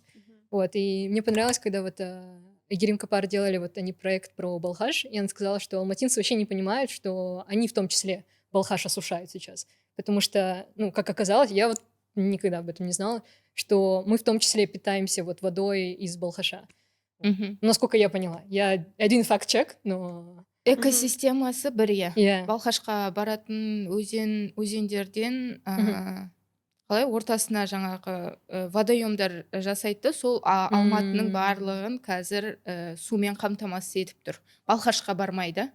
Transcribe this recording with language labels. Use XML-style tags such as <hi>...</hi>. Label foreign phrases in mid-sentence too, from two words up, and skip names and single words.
<ru>Вот, и мне понравилось, когда вот Игорем Капар делали вот они проект про Балхаш, и она сказала, что алматинцы вообще не понимают, что они в том числе Балхаш осушают сейчас. Потому что, ну, как оказалось, я вот никогда об этом не знала, что мы в том числе питаемся вот водой из Балхаша. Мгм. Насколько я поняла. Я один факт-чек, но...</ru> <kk>Экосистемасы бір, иә.</kk> <en>Yeah.</en> <kk>Балхашқа баратын өзендерден қалай ортасына жаңағы водоемдар жасайды, сол Алматының барлығын қазір сумен қамтамасыз етіп тұр. Балхашқа бармайды.</kk>